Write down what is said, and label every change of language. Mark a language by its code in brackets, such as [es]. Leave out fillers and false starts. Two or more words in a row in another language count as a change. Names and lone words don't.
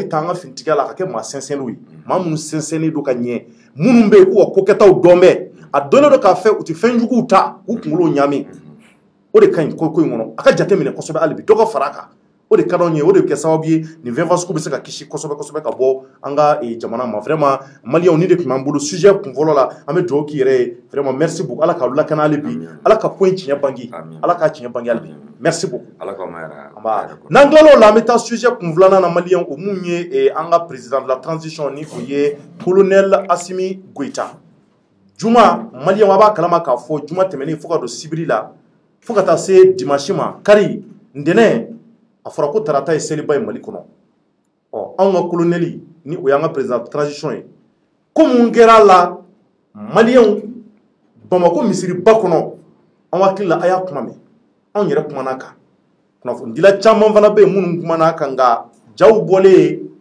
[bm] bɛ taa an ka finitigiya la a ka kɛ maa sɛnsɛnniw ye maa minnu sɛnsɛnnen don ka ɲɛ minnu bɛ yen k'u ka ko kɛtaw dɔn bɛ a dɔnnen don k'a fɛ u tɛ fɛn juguw ta k'u kunkolo ɲaami o de ka ɲi ko in kɔnɔ a ka jateminɛ kosɛbɛ hali bi dɔ ka fara a kan o de ka d'anw ye o de bɛ kɛ sababu ye nin fɛn fasugu bɛ se ka kisi kosɛbɛ ka bɔ an ka jamana ma vraiment maliyɛnw ni de tun b'an bolo sujet kun fɔlɔ la an bɛ dugawu k'i yɛrɛ ye vraiment [fr] merci beaucoup [bm] ala k'aw lakana hali bi ala ka ko in tiɲɛ bange ala k'a tiɲɛ bange hali bi [fr] merci beaucoup [bm] n'an tilala o la an bɛ taa sujet kun filanan na maliyɛnw o mun ye an ka [fr] président de la transition [bm] ni o ye colonel Asimi Goïta juma maliyɛnw a b'a kalama k'a fɔ juma tɛmɛnen fo ka don sibiri la fo ka taa se dimanche ma kari ntɛnɛn a fɔra ko tarata ye seliba ye Mali kɔnɔ anw ka colonel ni o y'an ka [fr] président de transition [bm] ye ko mun kɛra la maliyɛnw Bamako misiriba kɔnɔ an hakili la a y'a kuma mɛn anw yɛrɛ kumana kan kunnafonidila caman fana bɛ yen minnu kumana kan nka jaw bɔlen